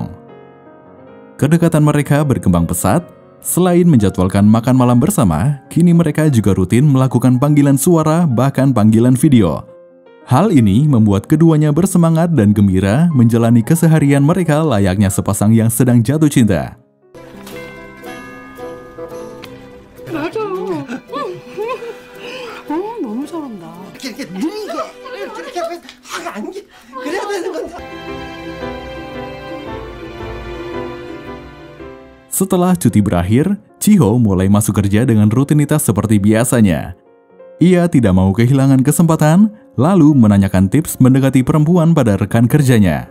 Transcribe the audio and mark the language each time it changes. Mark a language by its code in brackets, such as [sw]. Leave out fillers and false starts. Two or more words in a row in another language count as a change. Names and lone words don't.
[id] Kedekatan mereka berkembang pesat. Selain menjadwalkan makan malam bersama, kini mereka juga rutin melakukan panggilan suara bahkan panggilan video. Hal ini membuat keduanya bersemangat dan gembira menjalani keseharian mereka layaknya sepasang yang sedang jatuh cinta. [ko] 너무 잘한다. 이렇게 느리게 이렇게 확 안겨 그래야 되는 건데. [id] Setelah cuti berakhir, Ji-ho mulai masuk kerja dengan rutinitas seperti biasanya. Ia tidak mau kehilangan kesempatan, lalu menanyakan tips mendekati perempuan pada rekan kerjanya.